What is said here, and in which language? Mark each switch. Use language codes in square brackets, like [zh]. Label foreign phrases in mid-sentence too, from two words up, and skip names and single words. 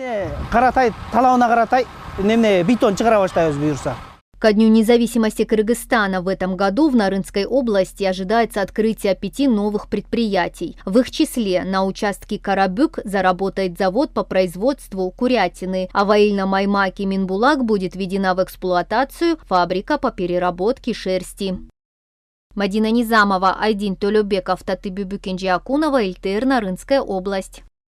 [ru] Ко Дню независимости Кыргызстана в этом году в Нарынской области ожидается открытие 5 новых предприятий. В их числе на участке Карабюк заработает завод по производству курятины, а в Айылнамаймаке Минбулак будет введена в эксплуатацию фабрика по переработке шерсти. Мадина Низамова, Айдин Толёбеков, Татыбүбү Кенже Акунова, ЛТР, Нарынская область.